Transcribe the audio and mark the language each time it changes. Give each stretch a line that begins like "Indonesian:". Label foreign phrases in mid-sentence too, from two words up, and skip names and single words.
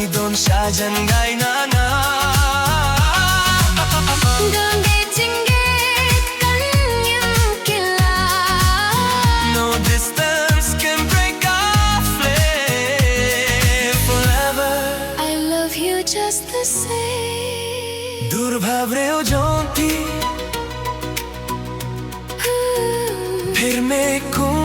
Khasi: Lamshai jingieit na jingieit
English: No distance can break our flame forever. I love you just the same.
Khasi: Dur Bha Briew Jong Phi
Hindi: फिर मैं